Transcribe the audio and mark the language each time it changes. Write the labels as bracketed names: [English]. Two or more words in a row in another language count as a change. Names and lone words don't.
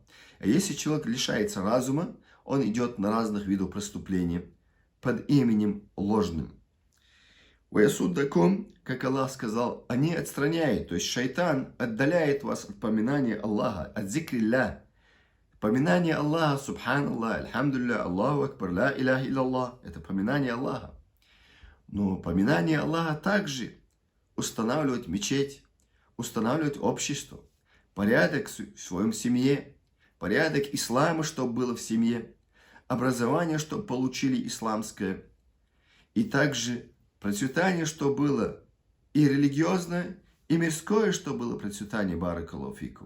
[Russian] А если человек лишается разума, он идет на разных видов преступления под именем ложным. «Ваясуддакум», как Аллах сказал, они отстраняют, то есть шайтан отдаляет вас от поминания Аллаха, от зикрилля. Поминание Аллаха, [Arabic] سبحان الله، الحمد لله، الله أكبر، لا إله إلا الله, [Russian] это поминание Аллаха. Но поминание Аллаха также устанавливает мечеть, устанавливает общество, порядок в своем семье, порядок ислама, чтобы было в семье, образование, чтобы получили исламское, и также процветание, что было и религиозное, и мирское, что было процветание, [Arabic] بارك الله فيكم.